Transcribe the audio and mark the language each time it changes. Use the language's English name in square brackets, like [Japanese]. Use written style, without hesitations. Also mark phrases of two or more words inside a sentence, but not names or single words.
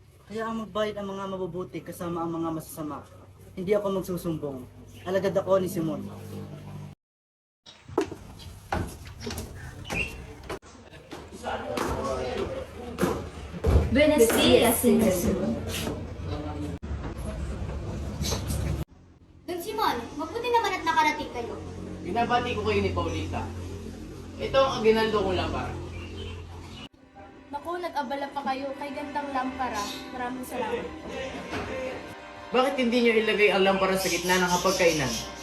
[Filipino] Kaya ang magbayad ang mga mabubuti kasama ang mga masasama. Hindi ako magsusumbong. Alagad ako ni Simon. [Spanish] Buenos dias, Señor. [Filipino] Don Simon, mabuti naman at nakarating kayo. Binabati ko kayo ni Paulita. Ito ang aginaldo kong lampara. Naku, nag-abala pa kayo kay gandang lampara. Maraming salamat. Bakit hindi niyo ilagay ang lampara sa gitna ng hapagkainan?